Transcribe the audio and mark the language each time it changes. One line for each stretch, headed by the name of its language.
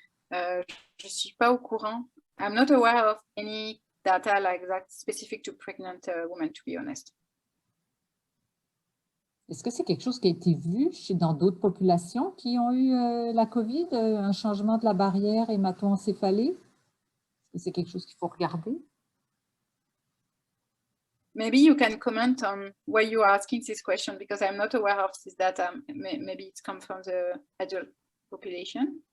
French: Je ne suis pas au courant.
English: I'm not aware of any data like that specific to pregnant women, to be honest.
French: Est-ce que c'est quelque chose qui a été vu dans d'autres populations qui ont eu la COVID, un changement de la barrière hémato-encéphalée? Est-ce que c'est quelque chose qu'il faut regarder?
English: Maybe you can comment on why you are asking this question, because I'm not aware of this data. Maybe it comes from the adult population.